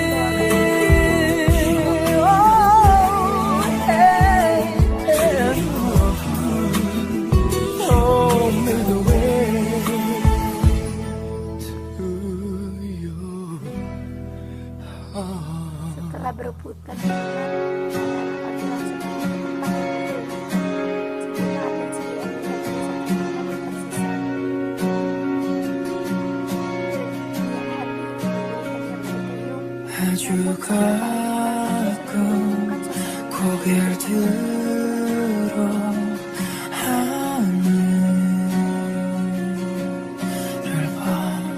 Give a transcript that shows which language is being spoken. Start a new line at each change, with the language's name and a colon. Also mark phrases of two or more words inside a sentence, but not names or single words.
English: Only the way to you.
Indonesian: Setelah berebutan
Korean: 아주 가끔 고개를 들어 하늘을 봐.